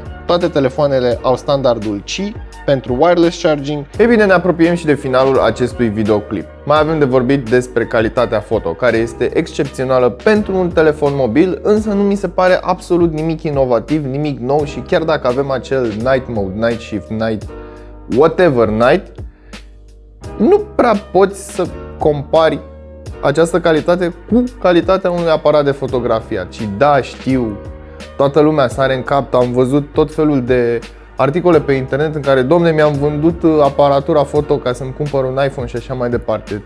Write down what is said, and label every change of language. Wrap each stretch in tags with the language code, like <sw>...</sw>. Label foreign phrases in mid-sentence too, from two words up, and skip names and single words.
<ro>Toate telefoanele au standardul Qi pentru</ro> <en>wireless charging.</en> <ro>Ei bine, ne apropiem și de finalul acestui videoclip. Mai avem de vorbit despre calitatea foto, care este excepțională pentru un telefon mobil, însă nu mi se pare absolut nimic inovativ, nimic nou, și chiar dacă avem acel</ro> <en>night mode, night shift, night whatever night,</en> <ro>nu prea poți să compari această calitate cu calitatea unui aparat de fotografiat. Și da, știu, toată lumea sare în cap, am văzut tot felul de articole pe internet în care, domne, mi-am vândut aparatura foto ca să-mi cumpăr un iPhone și așa mai departe.</ro>